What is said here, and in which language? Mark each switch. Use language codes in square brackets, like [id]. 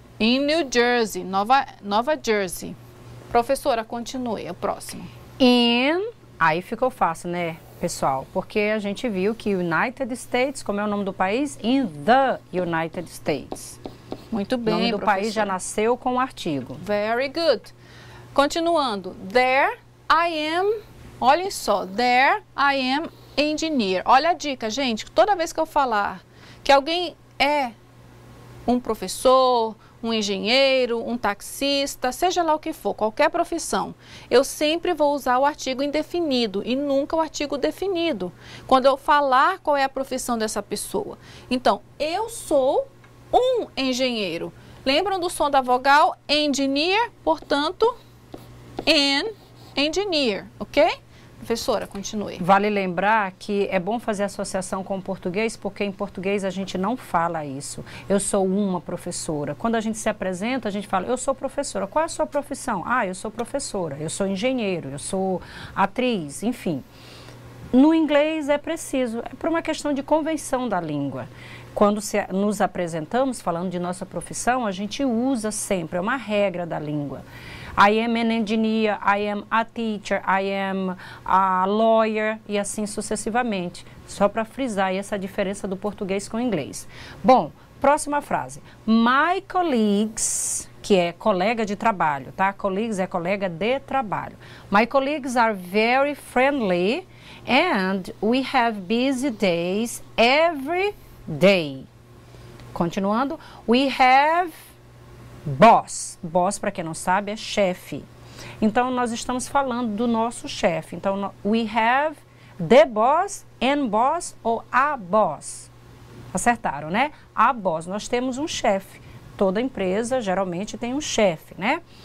[pt] Em New Jersey, Nova Jersey. Professora, continue, é o próximo. Aí ficou fácil, né, pessoal? Porque a gente viu que United States, como é o nome do país? [en] In the United States. [pt] Muito bem, o nome do professora. país já nasceu com o artigo. [en] Very good. [pt] Continuando. [en] There I am, [pt] olhem só, [en] there I am engineer. [pt] Olha a dica, gente, toda vez que eu falar que alguém é um professor, um engenheiro, um taxista, seja lá o que for, qualquer profissão, eu sempre vou usar o artigo indefinido e nunca o artigo definido, quando eu falar qual é a profissão dessa pessoa. Então, eu sou um engenheiro. Lembram do som da vogal engineer? Portanto, [en] an engineer, [pt] ok? Professora, continue. Vale lembrar que é bom fazer associação com o português, porque em português a gente não fala isso. Eu sou uma professora. Quando a gente se apresenta, a gente fala, eu sou professora. Qual é a sua profissão? Ah, eu sou professora, eu sou engenheiro, eu sou atriz, enfim. No inglês é preciso, é por uma questão de convenção da língua. Quando nos apresentamos, falando de nossa profissão, a gente usa sempre, é uma regra da língua. [en] I am an engineer, I am a teacher, I am a lawyer [pt] e assim sucessivamente. Só para frisar essa diferença do português com o inglês. Bom, próxima frase. [en] My colleagues, [pt] que é colega de trabalho, tá? Colleagues é colega de trabalho. [en] My colleagues are very friendly and we have busy days every day. [pt] Continuando, [en] we have boss. [pt] Boss, para quem não sabe, é chefe. Então, nós estamos falando do nosso chefe. Então, [en] we have the boss, an boss ou a boss. [pt] Acertaram, né? [en] A boss. [pt] Nós temos um chefe. Toda empresa geralmente tem um chefe, né?